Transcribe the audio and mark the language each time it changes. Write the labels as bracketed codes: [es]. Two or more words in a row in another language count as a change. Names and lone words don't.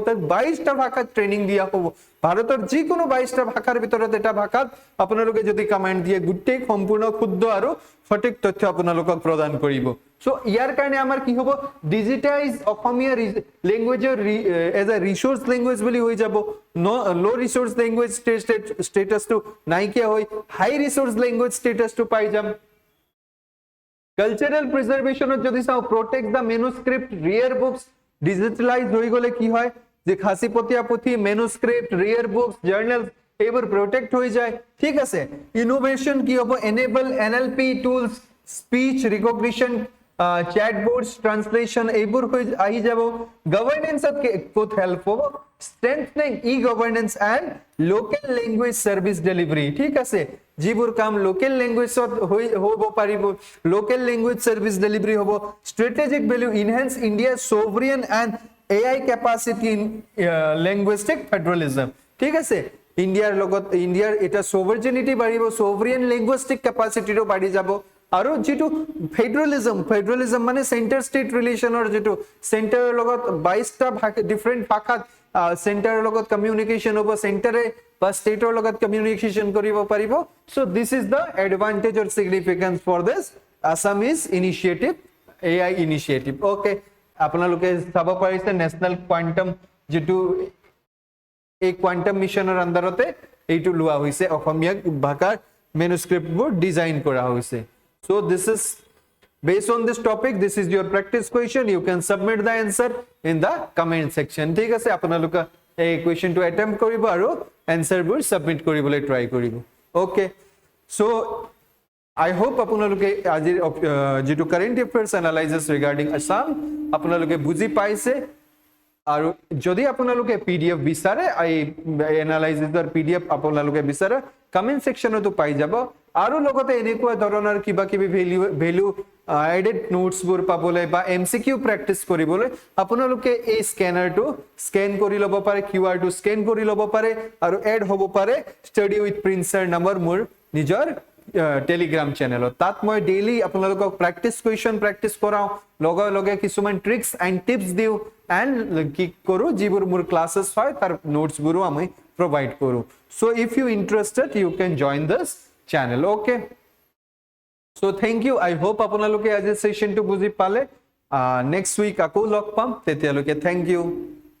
[as] তাত 22টা ভাষাত ট্ৰেইনিং দিয়া হ'ব ভাৰতৰ যিকোনো 22টা ভাষাৰ ভিতৰত এটা ভাষাত আপোনালোকে যদি কমান্ড দিয়ে গুটেই সম্পূৰ্ণ শুদ্ধ আৰু সঠিক তথ্য আপোনালোকক প্ৰদান কৰিব সো ইয়াৰ কাৰণে আমাৰ কি হ'ব ডিজিটাইজ অসমীয়া [en] language as a resource language [as] বুলি হৈ যাব [en] low resource language status [as] নাইকিয়া হৈ [en] high resource language status [as] পাই যাম [en] cultural preservation [as] যদি চাও [en] protect the manuscript rare books digitalize [as] হৈ গলে কি হয় যে খাসিপতীয়া পুথি [en] manuscript rare books journal [as] এবোৰ প্রটেক্ট হৈ যায় ঠিক আছে ইনোভেশন কি হ'ব [en] enable NLP tools speech recognition chatbots translation [as] এইবোৰ হৈ আহি যাব গভৰ্নেন্স ক'ত হেল্প হ'ব [en] strengthening e-governance and local language service delivery [as] ঠিক আছে যিবোৰ কাম লোকেল [en] ল্যাঙ্গুৱেজত [as] হ'ব পাৰিব [en] local language service delivery হ'ব strategic value enhance India's sovereign and AI capacity in linguistic [as] federalism ঠিক আছে ইণ্ডিয়াৰ এটা sovereignty বাঢ়িব [en] sovereign linguistic capacity [as] ৰো বাঢ়ি যাব আৰু যেটো ফেডাৰেলিজম মানে [en] centre state relation [as] যেটো সেন্টাৰৰ লগত 22টা ডিফারেন্ট ভাষাত সেন্টাৰৰ লগত কমিউনিকেশন হ'ব সেন্টাৰে বা স্টেটৰ লগত কমিউনিকেশন কৰিব পাৰিব [en] so this is the advantage or significance for this Assamese initiative AI initiative okay [as] আপোনালোকে চাব পাৰিছে [en] national quantum [as] যেটো এই কোৱান্টাম মিশনৰ আন্ডাৰতে এইটো লোৱা হৈছে অসমীয়া ভাষাৰ মেনুস্ক্ৰিপ্টবোৰ ডিজাইন কৰা হৈছে [en] so this is based on this topic this is your practice question you can submit the answer in the comment section [as] ঠিক আছে আপোনালোকে এই কোৱেশ্চনটো attempt কৰিব আৰু answerবোৰ submit কৰিবলৈ try কৰিব [en] okay so I hope [as] আপোনালোকে আজি যেটো [en] current affairs analysis regarding Assam [as] আপোনালোকে বুজি পাইছে আৰু যদি আপোনালোকে PDF বিচাৰে এই এনালাইসিসৰ PDF আপোনালোকে বিচাৰে [en] comment section [as] পাই যাব আৰু লগতে এনেকুৱা ধৰণৰ কিবা কিবি [en] value added notes [as] বোৰ পাবলৈ বা [en] MCQ practice [as] কৰিবলৈ আপোনালোকে এই স্ক্যানাৰটো স্ক্যান কৰি ল'ব পাৰে QR টো স্ক্যান কৰি ল'ব পাৰে আৰু এড হ'ব পাৰে ষ্টাডি উইথ প্ৰিন্সাৰ নম্বৰ মোৰ নিজৰ [en] telegram channel [as] তাত মই ডেইলি আপোনালোকক [en] practice question practice [as] কৰাও লগে কিছুমান [en] tricks and tips [as] দিও এণ্ড কি কৰো যিবোৰ মোৰ ক্লাसेस হয় তাৰ নোটস বোৰো আমি প্রোভাইড কৰো [en] so if you interested you can join this channel okay so thank you I hope [as] আপোনালোকে আজি সেশনটো বুজি পালে [en] next week [as] আকৌ লগ পাম তেতিয়ালৈকে [en] thank you